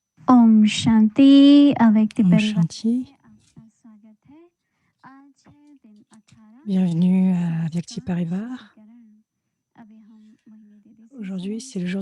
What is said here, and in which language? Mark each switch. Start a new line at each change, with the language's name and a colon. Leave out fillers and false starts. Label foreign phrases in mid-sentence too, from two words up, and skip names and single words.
Hindi: ओम शांति व्यक्ति Om परिवार Shanti. में आपका स्वागत है। आज है दिन 18
French: Bienvenue à Vyakti
Hindi: संस्कार
French: Parivar.
Hindi: शुद्धिकरण। अभी हम मोहिनी दीदी से
French: Aujourd'hui, c'est le
Hindi: सुनेंगे।